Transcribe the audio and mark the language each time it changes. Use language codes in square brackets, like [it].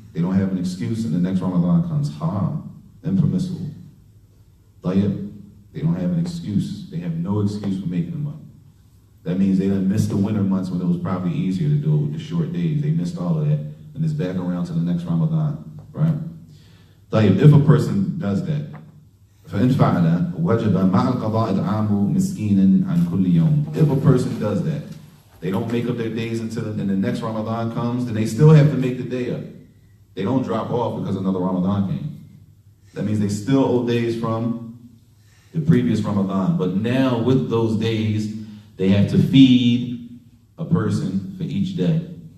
[en] They don't have an excuse and the next Ramadan comes. Haram. Impermissible. Tayyib. They don't have an excuse. They have no excuse for making them up. That means they done missed the winter months when it was probably easier to do it with the short days. They missed all of that. And it's back around to the next Ramadan. Right? Tayyib. If a person does that, [ar] فإن فعل وجب مع القضاء إطعام مسكين عن كل يوم. [en] If a person does that, they don't make up their days until the next Ramadan comes, then they still have to make the day up. They don't drop off because another Ramadan came. That means they still owe days from the previous Ramadan. But now with those days, they have to feed a person for each day.